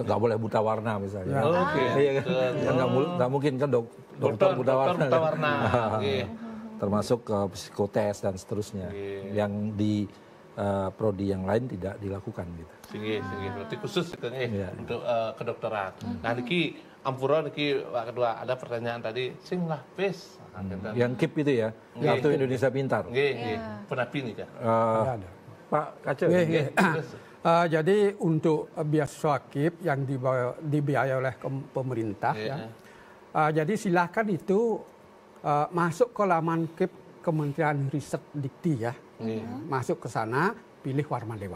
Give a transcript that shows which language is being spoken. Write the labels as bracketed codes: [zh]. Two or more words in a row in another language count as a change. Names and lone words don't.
[id] Nggak boleh buta warna misalnya. Nggak mungkin kan dokter buta warna. Termasuk psikotes dan seterusnya. Yang di prodi yang lain tidak dilakukan gitu. Berarti khusus untuk kedokteran. Nah [ban] niki ampura niki [id] Pak Kedua ada pertanyaan tadi sing lah pes. Yang KIP itu ya, Kartu Indonesia Pintar. [ban] Penapi nih kan? [id] Pak Kace. Jadi untuk beasiswa KIP yang dibiayai oleh pemerintah, jadi silakan itu masuk ke laman KIP Kementerian Riset Dikti ya, masuk ke sana, pilih Warma Dewa.